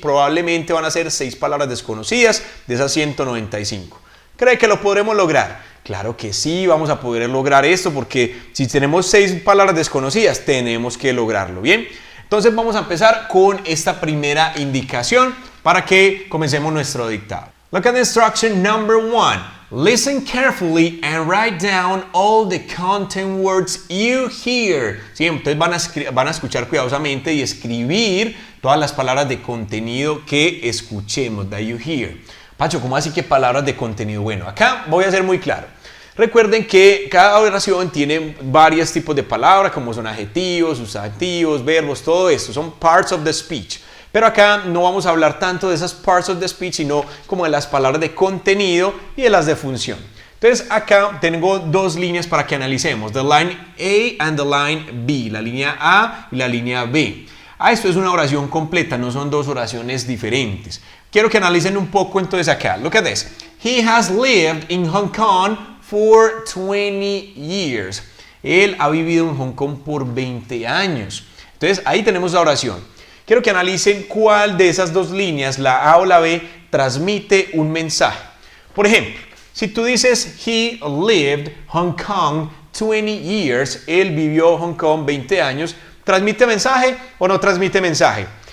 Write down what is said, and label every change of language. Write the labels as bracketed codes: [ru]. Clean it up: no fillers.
[es] Probablemente van a ser 6 palabras desconocidas de esas 195. ¿Cree que lo podremos lograr? Claro que sí, vamos a poder lograr esto porque si tenemos 6 palabras desconocidas, tenemos que lograrlo, ¿bien? Entonces vamos a empezar con esta primera indicación para que comencemos nuestro dictado. [en] Look at the instruction number 1. Listen carefully and write down all the content words you hear. [es] Sí, entonces van a escuchar cuidadosamente y escribir todas las palabras de contenido que escuchemos, [en] that you hear. [es] Pacho, ¿cómo así que palabras de contenido? Bueno, acá voy a ser muy claro. Recuerden que cada oración tiene varios tipos de palabras, como son adjetivos, sustantivos, verbos, todo esto. Son [en] parts of the speech. [es] Pero acá no vamos a hablar tanto de esas parts of the speech, sino como de las palabras de contenido y de las de función. Entonces acá tengo dos líneas para que analicemos, [en] the line A and the line B, [es] la línea A y la línea B. Esto es una oración completa, no son dos oraciones diferentes. Quiero que analicen un poco entonces acá. [en] Look at this. He has lived in Hong Kong for 20 years. [es] Él ha vivido en Hong Kong por 20 años. Entonces ahí tenemos la oración. Quiero que analicen cuál de esas dos líneas, la A o la B, transmite un mensaje. Por ejemplo, si tú dices [en] he lived Hong Kong 20 years, [es] él vivió Hong Kong 20 años, ¿transmite mensaje o no transmite mensaje?